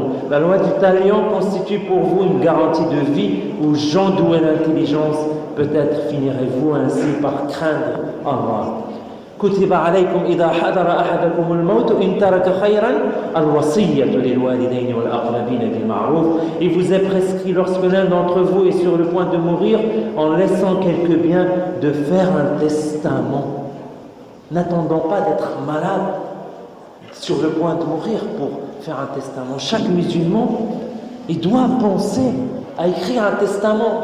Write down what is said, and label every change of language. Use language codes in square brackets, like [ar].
[fr] La loi du talion constitue pour vous une garantie de vie où gens doués d'intelligence, peut-être finirez-vous ainsi par craindre Allah. [ar] كتب عليكم إذا حضر أحدكم الموت إن ترك خيرا الوصية للوالدين والأقربين بالمعروف. [fr] Il vous est prescrit lorsque l'un d'entre vous est sur le point de mourir en laissant quelques biens de faire un testament. N'attendons pas d'être malade sur le point de mourir pour faire un testament. Chaque musulman, il doit penser à écrire un testament.